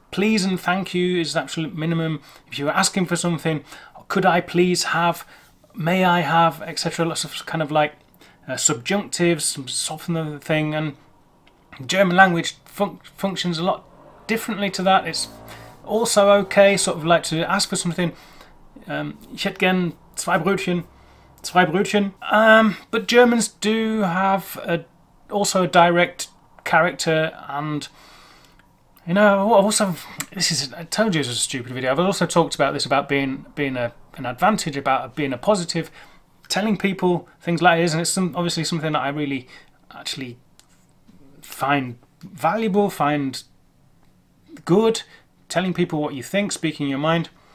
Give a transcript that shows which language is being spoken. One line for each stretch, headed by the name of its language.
English: Please and thank you is the absolute minimum. If you were asking for something, could I please have, may I have, etc. Lots of kind of like subjunctives, soften the thing, and German language functions a lot differently to that. It's also okay, sort of like to ask for something.
German: Ich hätte gern zwei Brötchen.
English: But Germans do have also a direct character, and you know, also, I told you it was a stupid video. I've also talked about this, about being an advantage, about being a positive, telling people things like it is, and it's obviously something that I really actually find valuable, find good, telling people what you think, speaking your mind.